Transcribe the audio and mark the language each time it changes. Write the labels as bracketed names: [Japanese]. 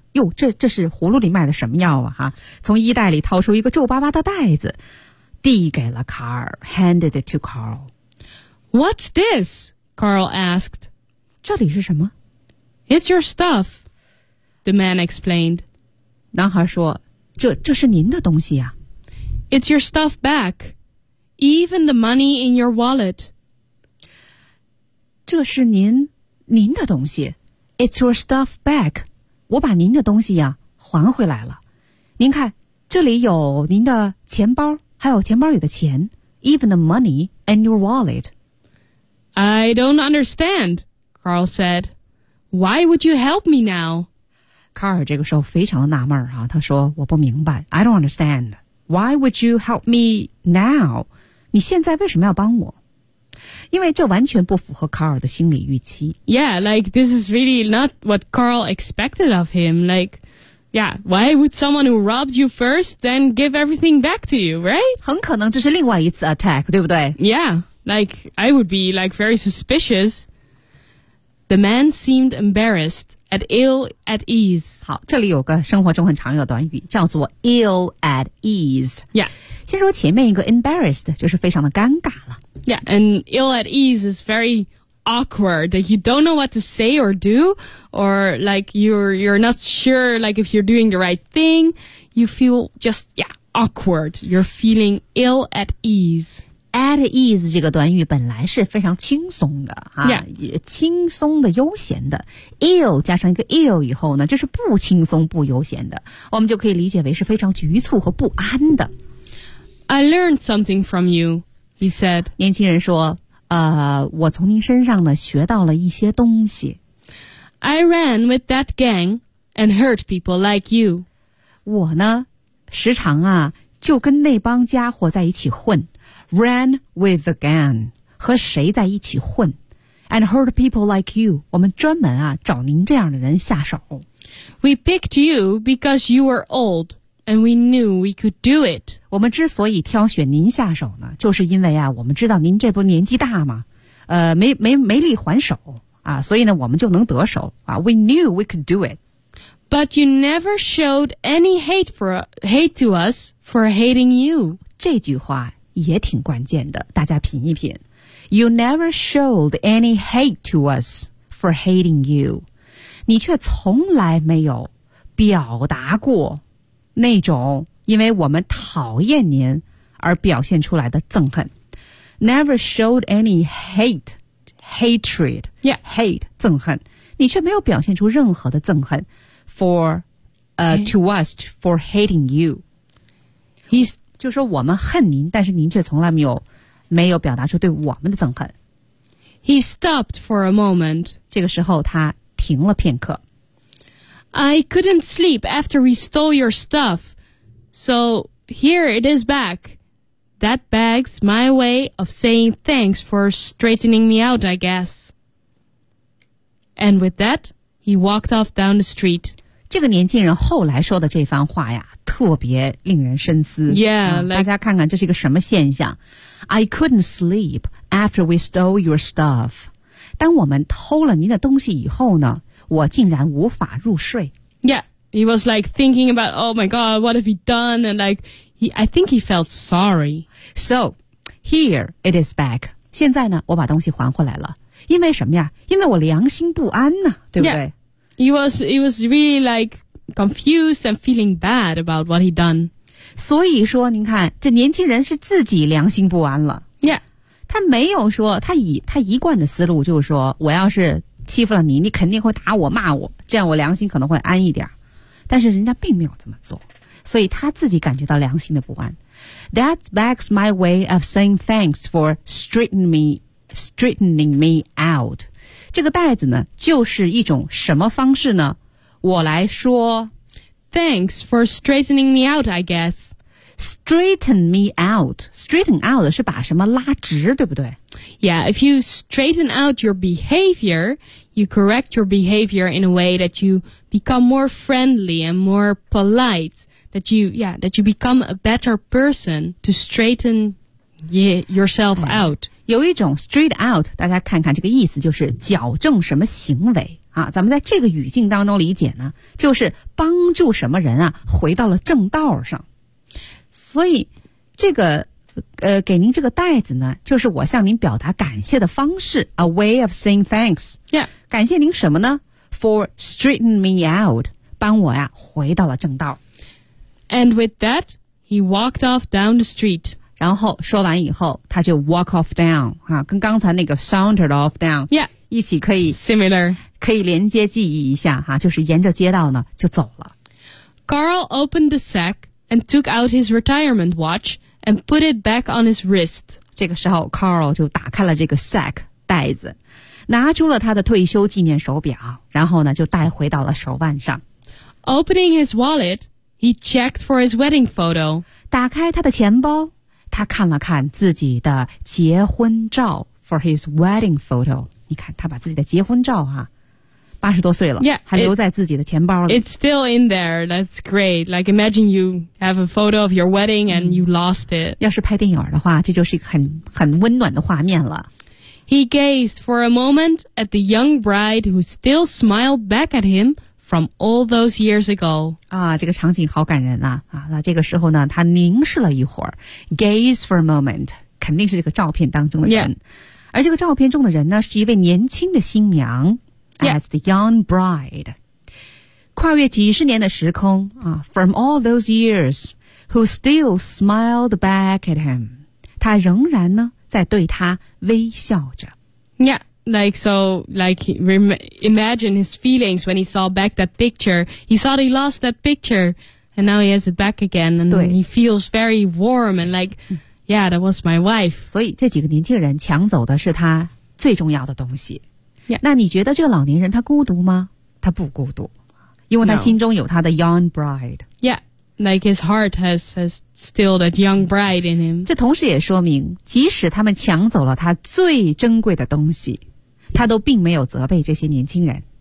[Chinese] 哟，这是葫芦里卖的什么药啊？哈，从衣袋里掏出一个皱巴巴的袋子。递给了卡尔 [English] handed it to Carl. What's this? Carl asked. [Chinese] 这里是什么？ [English] It's your stuff, the man explained. [Chinese] 男孩说，这是您的东西啊。 [English] It's your stuff back, even the money in your wallet. [Chinese] 这是您的东西。 [English] It's your stuff back. [Chinese] 我把您的东西啊，还回来了。您看，这里有您的钱包。还有钱包里的钱 [English] even the money in your wallet. I don't understand, Carl said. Why would you help me now? [Chinese] 卡尔这个时候非常的纳闷啊，他说我不明白 [English] I don't understand. Why would you help me now? [Chinese] 你现在为什么要帮我？因为这完全不符合卡尔的心理预期。 [English] Yeah, like this is really not what Carl expected of him, like... Yeah, why would someone who robbed you first then give everything back to you, right? [Chinese] 很可能这是另外一次 attack, 对不对? [English] Yeah, like, I would be, like, very suspicious. The man seemed embarrassed, at ill at ease. [Chinese] 好,这里有个生活中很常用的短语,叫做 ill at ease. [English] Yeah. 先说前面一个 embarrassed, 就是非常的尴尬了。 Yeah, and ill at ease is very... awkward, that you don't know what to say or do, or like you're not sure, like if you're doing the right thing, you feel just, yeah, awkward, you're feeling ill at ease. [Chinese] At ease 这个短语本来是非常轻松的、啊、 [English] yeah. [Chinese] 轻松的悠闲的 ill 加上一个 ill 以后呢就是不轻松不悠闲的我们就可以理解为是非常局促和不安的 [English] I learned something from you, he said. [Chinese] 年轻人说我从您身上呢学到了一些东西。 [English] I ran with that gang and hurt people like you. [Chinese] 我呢时常啊就跟那帮家伙在一起混。 [English] Ran with the gang, [Chinese] 和谁在一起混。 [English] And hurt people like you, [Chinese] 我们专门啊找您这样的人下手。 [English] We picked you because you were old. And we knew we could do it. [Chinese] 我们之所以挑选您下手呢，就是因为啊，我们知道您这不年纪大吗？没力还手啊，所以呢，我们就能得手啊。 [English] We knew we could do it. But you never showed any hate to us for hating you. [Chinese] 这句话也挺关键的，大家品一品。 [English] You never showed any hate to us for hating you. [Chinese] 你却从来没有表达过。那种因为我们讨厌您而表现出来的憎恨 [English] Never showed any hate Hatred Yeah [Chinese] Hate 憎恨你却没有表现出任何的憎恨 [English] For to us for hating you He's [Chinese] 就说我们恨您但是您却从来没有表达出对我们的憎恨 [English] He stopped for a moment [Chinese] 这个时候他停了片刻 [English] I couldn't sleep after we stole your stuff. So here it is back. That bag's my way of saying thanks for straightening me out, I guess. And with that, he walked off down the street. [Chinese] 这个年轻人后来说的这番话呀，特别令人深思。 [English] Yeah, [Chinese] 大家看看这是一个什么现象。 [English] I couldn't sleep after we stole your stuff. [Chinese] 当我们偷了您的东西以后呢？我竟然无法入睡。 [English] Yeah, he was like thinking about, oh my god, what have he done? And like, I think he felt sorry. So, here it is back. [Chinese] 现在呢，我把东西还回来了。因为什么呀？因为我良心不安呢，对不对？ [English] Yeah, he was really like confused and feeling bad about what he'd done. [Chinese] 所以说，您看，这年轻人是自己良心不安了。 [English] Yeah. [Chinese] 他没有说，他一贯的思路就是说，我要是欺负了你，你肯定会打我骂我，这样我良心可能会安一点。但是人家并没有这么做，所以他自己感觉到良心的不安。 [English] That begs my way of saying thanks for straightening me out. [Chinese] 这个袋子呢，就是一种什么方式呢？我来说 [English] Thanks for straightening me out, I guess. Straighten me out. Straighten out [Chinese] 是把什么拉直，对不对？ [English] Yeah, if you straighten out your behavior, you correct your behavior in a way that you become more friendly and more polite. That you become a better person to straighten yourself out. [Chinese] 有一种 straight out, 大家看看这个意思就是矫正什么行为啊。咱们在这个语境当中理解呢，就是帮助什么人啊回到了正道上。所以这个给您这个袋子呢，就是我向您表达感谢的方式 , [English] a way of saying thanks. Yeah. [Chinese] 感谢您什么呢 ? [English] for straightening me out, [Chinese] 帮我呀回到了正道。 [English] And with that, he walked off down the street. [Chinese] 然后说完以后，他就 walk off down, 啊，跟刚才那个 sauntered off down, [English] yeah, [Chinese] 一起可以 [English] similar, [Chinese] 可以连接记忆一下，啊，就是沿着街道呢，就走了。 [English] Carl opened the sack and took out his retirement watch and put it back on his wrist. [Chinese] 这个时候 Carl 就打开了这个 sack, 袋子，拿出了他的退休纪念手表，然后呢，就戴回到了手腕上。 [English] Opening his wallet,He checked for his wedding photo. [Chinese] 打开他的钱包，他看了看自己的结婚照 [English] for his wedding photo. [Chinese] 你看，他把自己的结婚照啊，八十多岁了， [English] yeah, [Chinese] 还留在自己的钱包里。 [English] It's still in there. That's great. Like, imagine you have a photo of your wedding and you lost it. [Chinese] 要是拍电影的话，这就是一个很温暖的画面了。 [English] He gazed for a moment at the young bride who still smiled back at him. From all those years ago. [Chinese] 啊，这个场景好感人啊。啊，那这个时候呢，他凝视了一会儿。 [English] Gaze for a moment. [Chinese] 肯定是这个照片当中的人。 [English] Yeah. [Chinese] 而这个照片中的人呢，是一位年轻的新娘。 [English] Yeah. As the young bride. [Chinese] 跨越几十年的时空啊 , [English] from all those years, who still smiled back at him. [Chinese] 他仍然呢，在对他微笑着。 [English] Yeah. Like, so, like, imagine his feelings when he saw back that picture. He thought he lost that picture, and now he has it back again, and he feels very warm, and like, yeah, that was my wife. [Chinese] 所以这几个年轻人抢走的是他最重要的东西。 [English] Yeah. [Chinese] 那你觉得这个老年人他孤独吗？他不孤独，因为他心中有他的 young bride. [English] Yeah, like his heart has still that young bride in him. [Chinese] 这同时也说明，即使他们抢走了他最珍贵的东西，他都并没有责备这些年轻人。